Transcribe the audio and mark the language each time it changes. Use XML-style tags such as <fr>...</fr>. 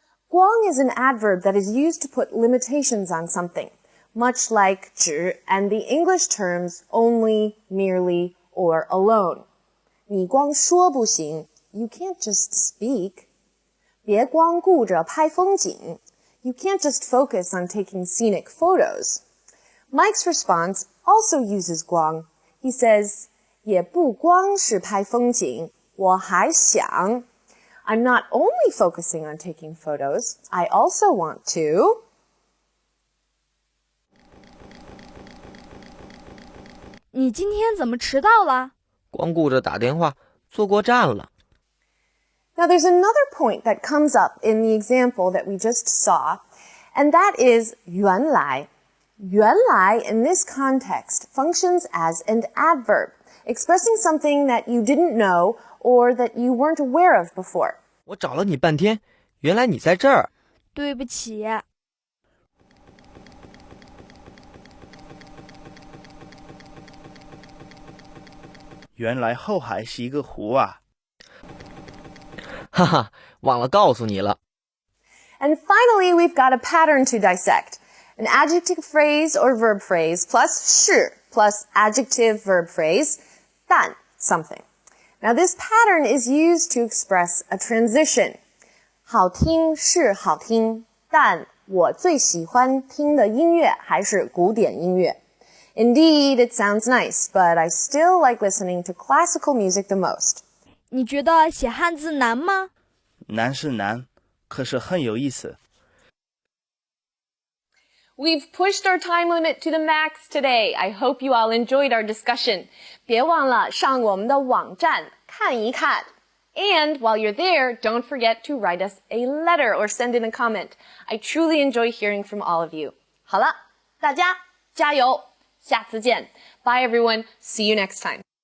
<en>Guang is an adverb that is used to put limitations on something, much like 只 and the English terms only, merely, or alone.</en> <zh>你光说不行,</zh> <en>you can't just speak.</en> <zh>别光顾着拍风景,</zh> <en>you can't just focus on taking scenic photos. Mike's response also uses guang. He says,</en> <zh>也不光是拍风景, 我还想.</zh> <en>I'm not only focusing on taking photos, I also want to...</en> <zh>你今天怎么迟到了？光顾着打电话，坐过站了。</zh> <en>Now there's another point that comes up in the example that we just saw, and that is 原来. 原来 in this context functions as an adverb, expressing something that you didn't know or that you weren't aware of before.</en> <zh>我找了你半天，原来你在这儿。对不起。原来后海是一个湖啊。哈哈，忘了告诉你了。</zh> <en>And finally, we've got a pattern to dissect. An adjective phrase or verb phrase plus 是 plus adjective verb phrase, 但 something. Now this pattern is used to express a transition.</en> <zh>好听是好听，但我最喜欢听的音乐还是古典音乐。</zh> <en>Indeed, it sounds nice, but I still like listening to classical music the most.</en> <zh>你觉得写汉字难吗？难是难，可是很有意思。</zh> <en>We've pushed our time limit to the max today. I hope you all enjoyed our discussion.</en> <zh>别忘了上我们的网站看一看。</zh> <en>And while you're there, don't forget to write us a letter or send in a comment. I truly enjoy hearing from all of you.</en> <zh>好了，大家加油，下次见。</zh> <en>Bye everyone. See you next time.</en>